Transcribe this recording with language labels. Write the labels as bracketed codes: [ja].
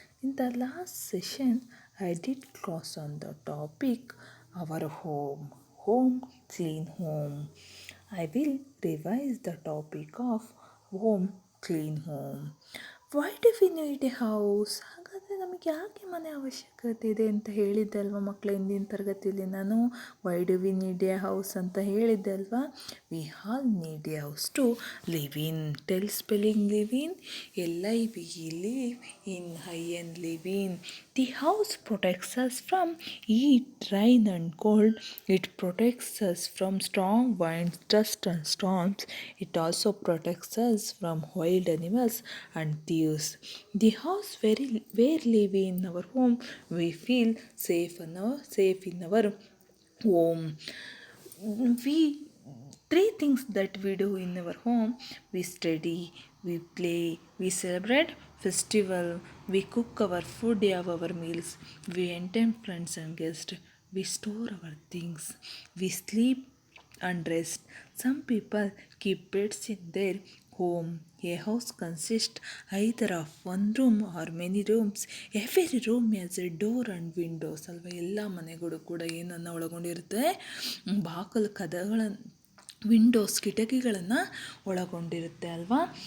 [en] In the last session, I did class on the topic our home. Home, clean home. I will revise the topic of home, clean home. Why do we need a house? [kn] ಹಾಗಾದರೆ ನಮಗೆ ಯಾಕೆ ಮನೆ ಅವಶ್ಯಕತೆ ಇದೆ ಅಂತ ಹೇಳಿದ್ದೆ ಅಲ್ವಾ ಮಕ್ಕಳ ಹಿಂದಿನ ತರಗತಿಯಲ್ಲಿ ನಾನು [en] why do we need a house [kn] ಅಂತ ಹೇಳಿದ್ದೆ ಅಲ್ವಾ. [en] We all need a house to live in. Tell spelling live in, LIVE, live in, IN, live in. The house protects us from heat, rain and cold. It protects us from strong winds, dust and storms. It also protects us from wild animals and thieves. The house where live in our home, we feel safe in our home. We three things that we do in our home: we study, we play, we celebrate festival, we cook our food, have our meals, we entertain friends and guests, we store our things, we sleep and rest. Some people keep pets in their home. A house consists either of one room or many rooms. Every room has a door and windows ಅಲ್ವಾ. [kn] ಎಲ್ಲ ಮನೆಗಳು ಕೂಡ ಏನನ್ನು ಒಳಗೊಂಡಿರುತ್ತೆ, ಬಾಕಲು ಕದಗಳನ್ನು, Windows ಕಿಟಕಿಗಳನ್ನು ಒಳಗೊಂಡಿರುತ್ತೆ ಅಲ್ವಾ.